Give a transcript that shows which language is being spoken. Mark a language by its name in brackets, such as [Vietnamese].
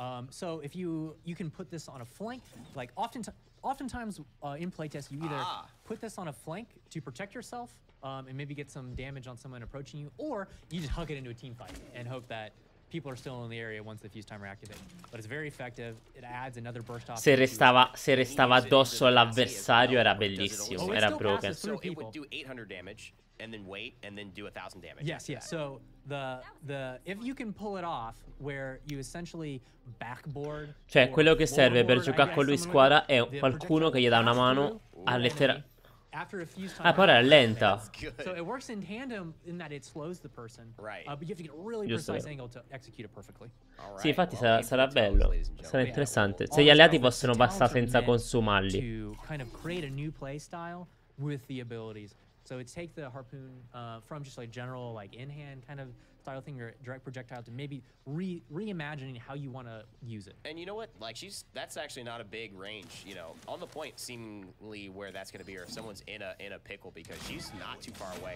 [English] So if you can put this on a flank, like oftentimes in playtest you either put this on a flank to protect yourself and maybe get some damage on someone approaching you, or you just hug it into a team fight and hope that people are still in the area once the fuse timer activates. But it's very effective. It adds another burst off. [Italian] Se restava addosso all'avversario era bellissimo, era broken. [English] So it would do 800 damage and then wait and then do 1000 damage. Yes, yes. So the if you can pull it off where you essentially backboard. [Italian] Cioè, quello che serve per giocare con lui in squadra è qualcuno che gli dà una mano a letteralmente. Ah, però è lenta. [English] So it works in tandem in that it slows the person. Right. But you have to get a really precise angle to execute it perfectly. [Italian] Sì, infatti sarà bello. Sarà interessante. Se gli alleati possono passare senza consumarli. [English] To kind of create a new play style with the abilities. So it takes the harpoon from just like general like in-hand kind of style thing or direct projectile to maybe reimagining how you want to use it. And you know what? Like that's actually not a big range, you know, on the point seemingly where that's going to be, or if someone's in a pickle because she's not too far away.